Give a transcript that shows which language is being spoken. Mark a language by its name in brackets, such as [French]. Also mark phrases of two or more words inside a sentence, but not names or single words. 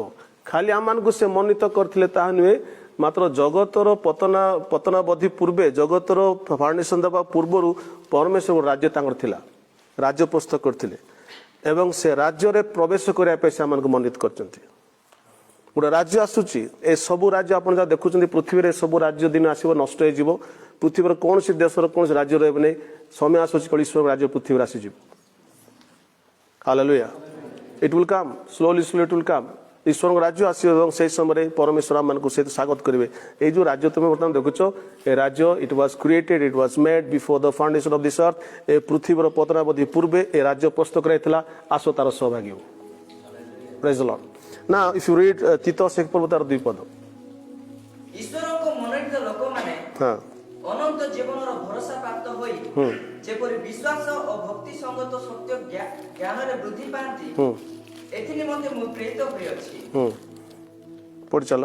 [Odia] ଖାଲି ଆମମାନଙ୍କୁ ସେ ମନୋନୀତ କରିଥିଲେ ତାହା ନୁହେଁ, ମାତ୍ର ଜଗତର ପତନାବଧି ପୂର୍ବେ, ଜଗତର ଫାଉଣ୍ଡେସନ ଦେବା ପୂର୍ବରୁ ପରମେଶ୍ୱର ରାଜ୍ୟ ତାଙ୍କର ଥିଲା, ରାଜ୍ୟ ପ୍ରସ୍ତୁତ କରିଥିଲେ ଏବଂ ସେ ରାଜ୍ୟରେ ପ୍ରବେଶ କରିବା ପାଇଁ ସେମାନଙ୍କୁ ମନୋନୀତ କରିଛନ୍ତି। ଗୋଟେ ରାଜ୍ୟ ଆସୁଛି, ଏ ସବୁ ରାଜ୍ୟ ଆପଣ ଯାହା ଦେଖୁଛନ୍ତି ପୃଥିବୀରେ ସବୁ ରାଜ୍ୟ ଦିନ ଆସିବ, ନଷ୍ଟ ହେଇଯିବ। ପୃଥିବୀର କୌଣସି ଦେଶର କୌଣସି ରାଜ୍ୟ ରହିବ ନାହିଁ। ସମୟ ଆସୁଛି ଈଶ୍ୱର ରାଜ୍ୟ ପୃଥିବୀରେ ଆସିଯିବ। [English] Hallelujah. It will come slowly it will come. [Odia] ଈଶ୍ୱରଙ୍କ ରାଜ୍ୟ ଆସିବ ଏବଂ ସେହି ସମୟରେ ପରମେଶ୍ୱର ଆମମାନଙ୍କୁ ସହିତ ସ୍ୱାଗତ କରିବେ। ଏଇ ଯେଉଁ ରାଜ୍ୟ ତୁମେ ବର୍ତ୍ତମାନ ଦେଖୁଛ, ଏ ରାଜ୍ୟ [English] it was created, it was made before the foundation of this earth. [Odia] ଏ ପୃଥିବୀର ପତନାବଧି ପୂର୍ବେ ଏ ରାଜ୍ୟ ପ୍ରସ୍ତୁତ କରାଯାଇଥିଲା। ଆସ ତାର ସହଭାଗୀ ହୁଅ। [English] Praise the Lord. Now if you read [Odia] ତିତସ 1 ପର୍ବ ତାର 2 ପଦ। ଈଶ୍ୱରଙ୍କ ମନୋନୀତ ଲୋକମାନେ ଅନନ୍ତ ଜୀବନର ଭରସା ପ୍ରାପ୍ତ ହୋଇ ଯେପରି ବିଶ୍ୱାସ ଓ ଭକ୍ତି ସଙ୍ଗତ ସତ୍ୟ ଜ୍ଞାନରେ ବୃଦ୍ଧି ପାଆନ୍ତି, ଏଥି ନିମନ୍ତେ ମୁଁ ପ୍ରେରିତ ହୋଇଅଛି। ପଢି ଚାଲ।